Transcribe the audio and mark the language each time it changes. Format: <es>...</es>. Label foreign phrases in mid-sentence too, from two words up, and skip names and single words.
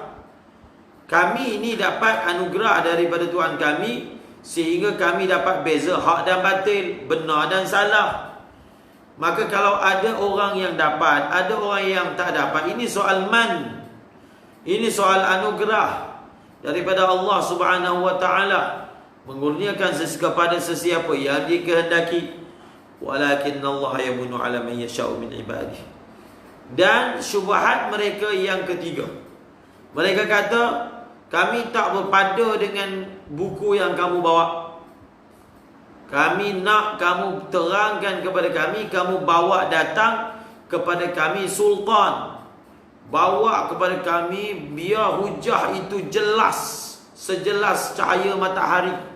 <ms>Kami ini dapat anugerah daripada Tuhan kami, sehingga kami dapat beza hak dan batil, benar dan salah. Maka kalau ada orang yang dapat, ada orang yang tak dapat, ini soal man, ini soal anugerah daripada Allah</ms> <ar>سبحانه وتعالى,</ar> <ms>mengurniakan kepada sesiapa yang dikehendaki.</ms> <ar>ولكن الله يمن على من يشاء من عباده.</ar> <ms>Dan syubhat mereka yang ketiga, mereka kata kami tak berpada dengan buku yang kamu bawa. Kami nak kamu terangkan kepada kami, kamu bawa datang kepada kami sultan, bawa kepada kami biar hujah itu jelas, sejelas cahaya matahari.</ms>